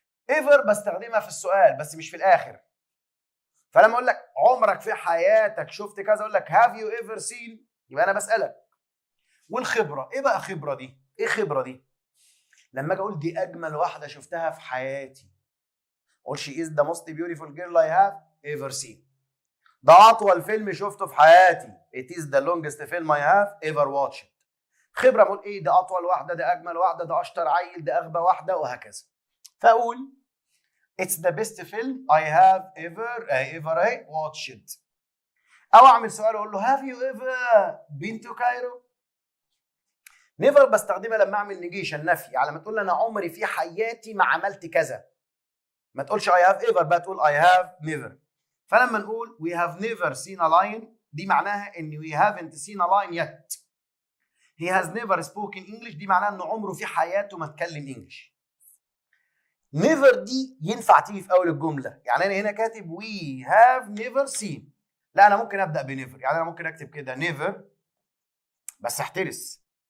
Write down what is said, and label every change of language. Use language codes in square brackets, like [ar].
[ar] ايفر بستخدمها في السؤال بس مش في الاخر. فلما اقول لك عمرك في حياتك شفت كذا اقول لك هاف يو ايفر سين، يبقى انا بسالك. والخبره ايه بقى خبره دي؟ ايه خبره دي؟ لما اجي اقول دي اجمل واحده شفتها في حياتي، اقول شي از ذا موست بيوتيفول جيرل اي هاف ايفر سين. ده اطول فيلم شفته في حياتي، [en] it is the longest film I have ever watched. [ar] خبره بقول ايه؟ ده اطول واحده، ده اجمل واحده، ده اشطر عيل، ده اغبى واحده، وهكذا. [en] فاقول it's the best film I have ever watched. [ar] او اعمل سؤال اقول له [en] have you ever been to Cairo؟ [ar] نيفر بستخدمها لما اعمل نيجيشن نفي، على ما تقول انا عمري في حياتي ما عملت كذا. [en] ما تقولش I have ever بقى تقول I have never. فلما نقول we have never seen a lion [ar] دي معناها ان [en] we haven't seen a lion yet. he has never spoken English [ar] دي معناها انه عمره في حياته ما اتكلم انجلش. never دي ينفع تيجي في اول الجمله، يعني انا هنا كاتب [en] we have never seen، [ar] لا انا ممكن ابدا بنيفر، يعني انا ممكن اكتب كده never بس احترس.